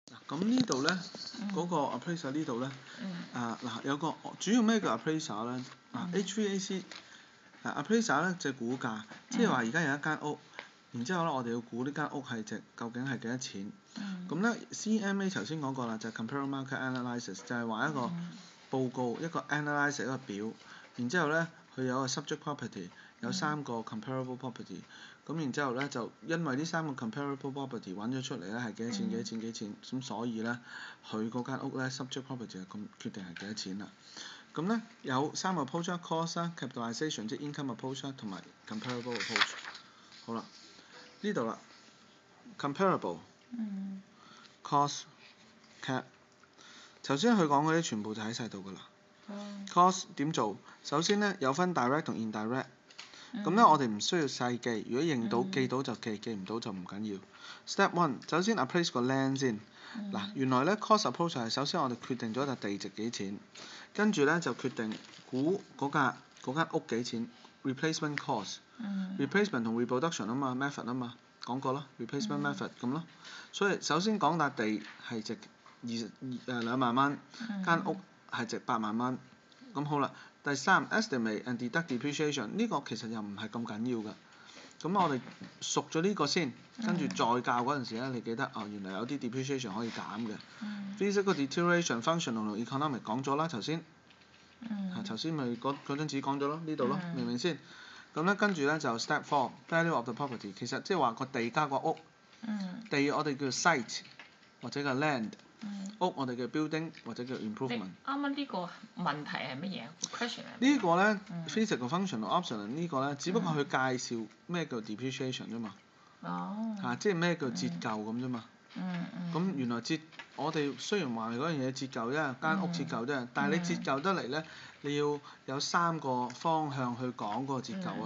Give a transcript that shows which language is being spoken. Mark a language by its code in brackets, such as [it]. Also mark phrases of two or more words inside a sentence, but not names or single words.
[yue] 咁呢度咧，嗰個 appraiser 呢度咧，有個主要咩叫 appraiser 咧？ [en] HVAC appraiser [yue] 咧即係估價，即係話而家有一間屋，然之後咧我哋要估呢間屋係值究竟係幾多錢。咁咧 CMA 頭先講過啦，就係 [en] comparative market analysis， [yue] 就係話一個報告一個 analysis 一個表，然之後咧佢有個 [en] subject property， [yue] 有3個 [en] comparable property， [yue] 咁然之後咧就因為呢3個 [en] comparable property [yue] 揾咗出嚟咧係幾多錢幾多錢幾多錢，咁所以咧佢嗰間屋咧 [en] subject property [yue] 就咁決定係幾多錢啦。咁咧有3個 [en] approach cost [yue] 啦 capitalization 即係 [en] income approach [yue] 同埋 [en] comparable approach。 [yue] 好啦，呢度啦 comparable。 [en] cost cap， [yue] 頭先佢講嗰啲全部就喺晒度㗎啦。cost 點做？首先咧有分 direct 同 indirect， 咁咧我哋唔需要細記，如果認到記到就記，記唔到就唔緊要。Step 1， 首先 appraise 個 land 先。嗱，原來咧 [en] cost approach [yue] 係首先我哋決定咗笪地值幾錢，跟住咧就決定估嗰間屋幾錢 [en] replacement cost。 [yue] replacement 同 reproduction 啊嘛 method 啊嘛，講過啦 [en] replacement method [yue] 咁咯。所以首先講笪地係值2萬蚊，間屋係值8萬蚊。咁好啦，第3 [en] estimate and deduct depreciation [yue] 呢個其實又唔係咁緊要㗎。咁我哋熟咗呢個先，跟住再教嗰陣時咧，你記得原來有啲 depreciation 可以減嘅。 [en] physical deterioration functional [yue] 同 economic 講咗啦頭先。頭先咪嗰張紙講咗咯，呢度咯，明唔明先？咁咧跟住咧就 [en] step 4 value of the property， [yue] 其實即係話個地加個屋。地我哋叫 site 或者叫 land，屋我哋叫 building 或者叫 improvement。啱啱呢個問題係乜嘢 question 呢個咧 [en] physical functional optional [yue] 呢個咧，只不過佢介紹咩叫 depreciation 啫嘛。即係咩叫折舊咁啫嘛。咁原來我哋雖然話嗰樣嘢折舊啫，間屋折舊啫，但係你折舊得嚟咧，你要有3個方向去講嗰個折舊啊！